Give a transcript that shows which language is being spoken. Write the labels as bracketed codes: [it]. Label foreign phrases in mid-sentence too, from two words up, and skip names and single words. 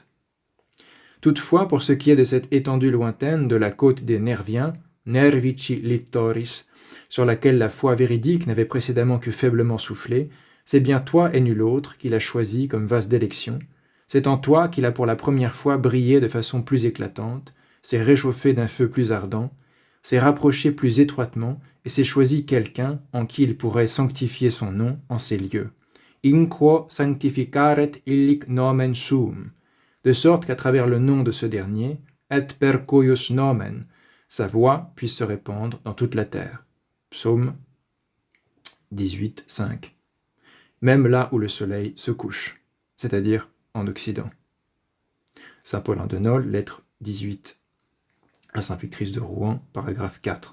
[fr] Toutefois, pour ce qui est de cette étendue lointaine de la côte des Nerviens, [la] Nervici littoris, [fr] sur laquelle la foi véridique n'avait précédemment que faiblement soufflé, c'est bien toi et nul autre qu'il a choisi comme vase d'élection. C'est en toi qu'il a pour la première fois brillé de façon plus éclatante, s'est réchauffé d'un feu plus ardent, s'est rapproché plus étroitement et s'est choisi quelqu'un en qui il pourrait sanctifier son nom en ces lieux. [la] In quo sanctificaret illic nomen suum, [fr] de sorte qu'à travers le nom de ce dernier, [la] et per cuius nomen, [fr] sa voix puisse se répandre dans toute la terre. Psaume 18, 5. Même là où le soleil se couche, c'est-à-dire en Occident. Saint Paulin de Nol, lettre 18 à Saint Victrice de Rouen, paragraphe 4.